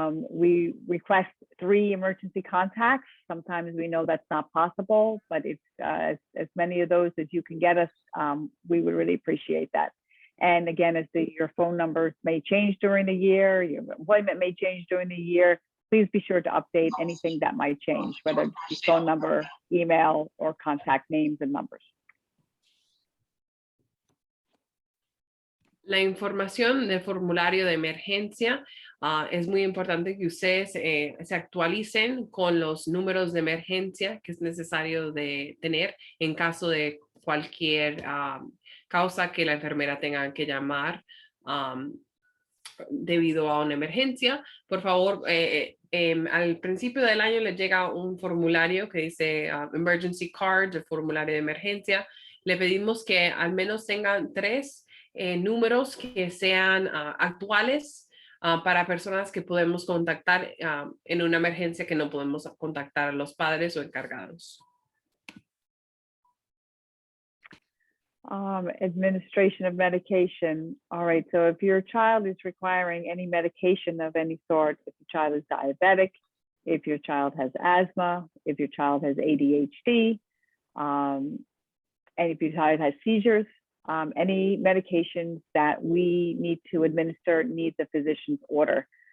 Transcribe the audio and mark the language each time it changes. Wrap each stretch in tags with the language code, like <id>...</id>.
<en>We request 3 emergency contacts. Sometimes we know that's not possible, but it's as many of those as you can get us, we would really appreciate that. And again, as your phone numbers may change during the year, your employment may change during the year, please be sure to update anything that might change, whether it's phone number, email, or contact names and numbers.</en> <es>La información del formulario de emergencia es muy importante que ustedes se actualicen con los números de emergencia que es necesario de tener en caso de cualquier causa que la enfermera tenga que llamar debido a una emergencia. Por favor, al principio del año les llega un formulario que dice Emergency Card, el formulario de emergencia. Le pedimos que al menos tengan 3 números que sean actuales para personas que podemos contactar en una emergencia que no podemos contactar a los padres o encargados.</es> <en>Administration of medication. All right, so if your child is requiring any medication of any sort, if your child is diabetic, if your child has asthma, if your child has ADHD, and if your child has seizures, any medications that we need to administer needs a physician's order.</en>